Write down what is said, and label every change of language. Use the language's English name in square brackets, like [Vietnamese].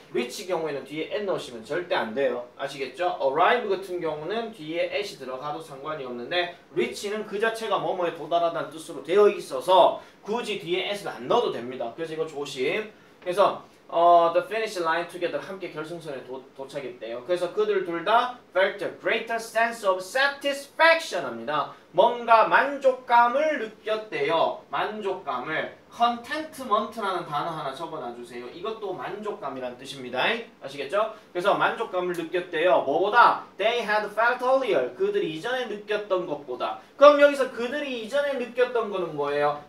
[Korean] reach 경우에는 뒤에 at 넣으시면 절대 안 돼요. 아시겠죠? arrive 같은 경우는 뒤에 at이 들어가도 상관이 없는데 reach는 그 자체가 뭐뭐에 도달하다는 뜻으로 되어 있어서 굳이 뒤에 at을 안 넣어도 됩니다. 그래서 이거 조심. 그래서 [English] the finish line together [Korean] 함께 결승선에 도착했대요. 그래서 그들 둘 다 [English] felt a greater sense of satisfaction [Korean] 합니다. 뭔가 만족감을 느꼈대요. 만족감을 contentment라는 단어 하나 적어놔주세요. 이것도 만족감이란 뜻입니다. 아시겠죠? 그래서 만족감을 느꼈대요. 뭐보다? [English] They had felt earlier. [Korean] 그들이 이전에 느꼈던 것보다. 그럼 여기서 그들이 이전에 느꼈던 거는 뭐예요?